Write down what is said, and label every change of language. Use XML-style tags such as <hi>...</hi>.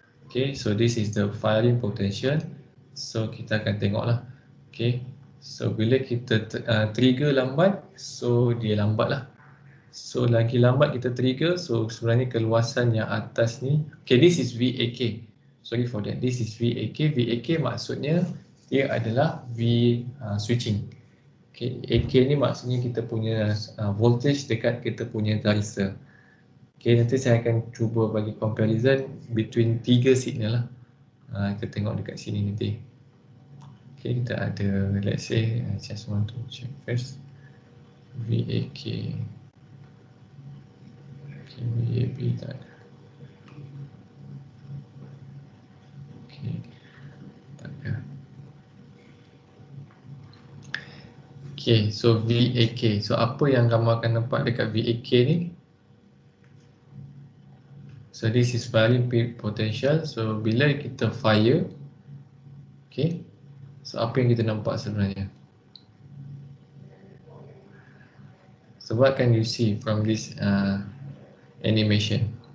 <en>Okay, so this is the firing potential.</en> <ms>So kita akan tengoklah. Okay, so bila kita trigger lambat, so dia lambat lah. So lagi lambat kita trigger, so sebenarnya keluasan yang atas ni, okay,</ms> <en>this is VAK. Sorry for that, this is VAK.</en> <ms>VAK maksudnya dia adalah switching. Okay, AK ni maksudnya kita punya voltage dekat kita punya thyristor. Okay, nanti saya akan cuba bagi</ms> <en>comparison between 3 signal</en> <ms>lah. Kita tengok dekat sini nanti.</ms> <en>Okay,</en> <ms>kita ada,</ms> <en>let's say, I just want to check first. VAK.</en> <ms>Okay, VAB tak ada. Okay, tak ada.</ms> <en>Okay, so VAK.</en> <ms>So apa yang kamu akan nampak dekat VAK ni?</ms> <en>So this is firing potential. So</en> <ms>bila kita</ms> <en>fire, okay, so</en> <ms>apa yang kita nampak sebenarnya?</ms> <en>So what can you see from this animation?</en>